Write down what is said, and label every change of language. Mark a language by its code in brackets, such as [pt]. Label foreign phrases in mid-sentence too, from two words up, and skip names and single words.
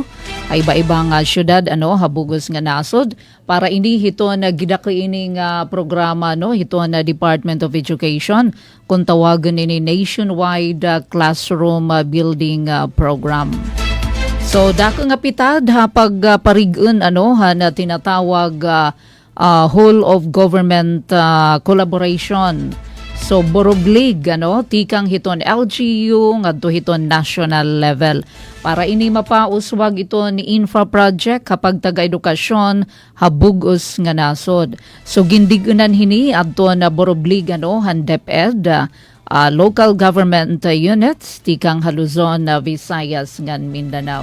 [war] Ay iba-ibang syudad habugos nga nasod para ini hiton gidakli ini nga programa hiton Department of Education kung tawagan ini [en] nationwide classroom building program. [war] So dako nga pitad pag parigun na tinatawag [en] whole of government collaboration. [war] So boroblig tikang hiton LGU ngadto hiton national level para ini mapauswag ito ni [en] infra project [war] kapag taga-edukasyon habugos nga nasod. So gindigunan hini adto na boroblig han DepEd [en] local government units [war] tikang Luzon, Visayas ngan Mindanao.